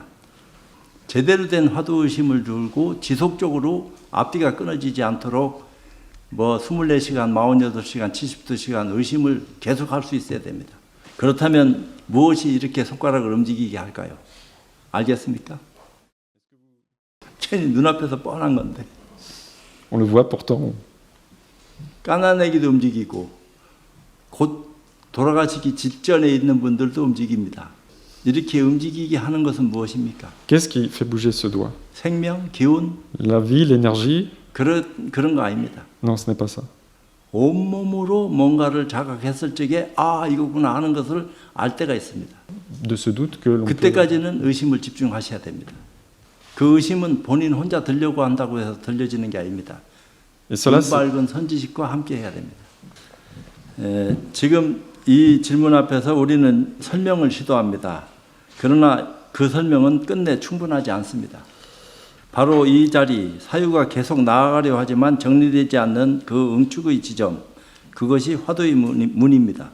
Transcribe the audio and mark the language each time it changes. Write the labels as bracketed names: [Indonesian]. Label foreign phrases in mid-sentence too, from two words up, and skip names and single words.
[Korean] 제대로 된 화두의심을 두고 지속적으로 앞뒤가 끊어지지 않도록 24시간, 48시간, 72시간 의심을 계속할 수 있어야 됩니다. 그렇다면 무엇이 이렇게 손가락을 움직이게 할까요? 알겠습니까? 괜히 눈앞에서 뻔한 건데. [French] On le voit pourtant. [Korean] 까나내기도 움직이고 곧 돌아가시기 직전에 있는 분들도 움직입니다. 이렇게 움직이게 하는 것은 무엇입니까? [French] Qu'est-ce qui fait bouger ce doigt? [Korean] 생명, 기운, [French] La vie, l'énergie? [Korean] 그런 거 아닙니다. [French] Non, ce n'est pas ça. [Korean] 온몸으로 뭔가를 자각했을 적에 이거구나 하는 것을 알 때가 있습니다. [French] De ce doute que l'on peut... [Korean] 그때까지는 의심을 집중하셔야 됩니다. 그 의심은 본인 혼자 들려고 한다고 해서 들려지는 게 아닙니다. [French] Et cela, [Korean] 눈 밝은 선지식과 함께 해야 됩니다. 지금 이 질문 앞에서 우리는 설명을 시도합니다. 그러나 그 설명은 끝내 충분하지 않습니다. 바로 이 자리, 사유가 계속 나아가려 하지만 정리되지 않는 그 응축의 지점, 그것이 화두의 문입니다.